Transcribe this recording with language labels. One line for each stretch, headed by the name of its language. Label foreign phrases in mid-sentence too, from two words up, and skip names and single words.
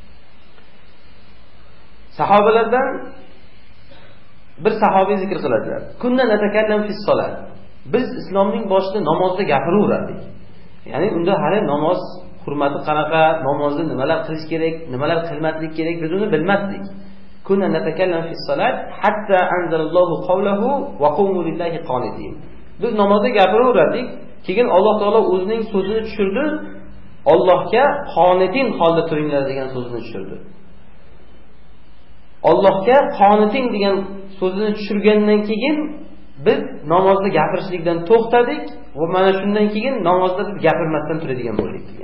Uzbek: Sahobalardan bir sahobiy zikr qiladilar.
Arabic: كنا نتكلم في الصلاة.
Uzbek: Biz islomning boshida namozda gapiraverardik. Ya'ni unda hali namoz hurmati qanaqa, namozni nimalar qilish kerak, nimalar qilmaslik kerak biz uni bilmasdik.
Arabic: كنا نتكلم في الصلاة حتى أنزل الله قوله وقوموا لله قانتين.
Uzbek: Biz namozda gapiraverardik, keyin Alloh taolo o'zining so'zini tushirdi. Allohga qonitin holda turinglar degan so'zini tushirdi. Allohga qoniting degan so'zini tushirgandan keyin biz namozda gapirishlikdan to'xtadik va mana shundan keyin namozda biz gapirmasdan turadigan bo'ldik degan.